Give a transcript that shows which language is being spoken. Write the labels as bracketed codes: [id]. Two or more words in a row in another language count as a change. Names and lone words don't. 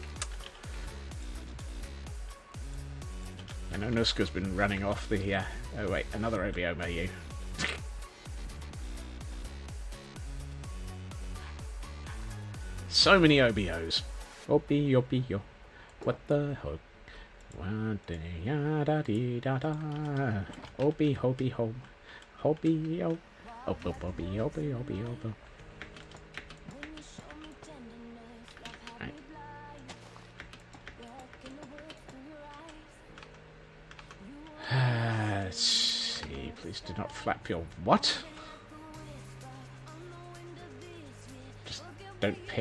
[en] I know Nuska's been running off the... oh wait, another OBO by you. So many OBOs. Obi-yo. What the hook? Wa-da-da-dee-da-da. Obi-ho-bi-ho. Hobi-yo. Obi-obi-obi-obi-obi. Let's see. Please do not flap your... What? Just don't pick...